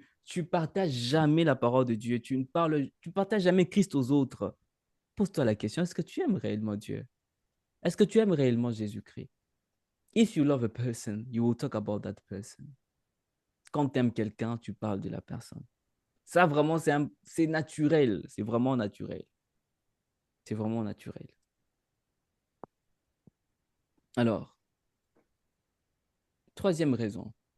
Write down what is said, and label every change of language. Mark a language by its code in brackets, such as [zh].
[fr] Tu partages jamais la parole de Dieu. Tu partages jamais Christ aux autres. Pose-toi la question, est-ce que tu aimes réellement Dieu? Est-ce que tu aimes réellement Jésus-Christ? [en] If you love a person, you will talk about that person. [fr] Quand tu aimes quelqu'un, tu parles de la personne. Ça, vraiment, c'est naturel. C'est vraiment naturel. C'est vraiment naturel. Alors, troisième raison.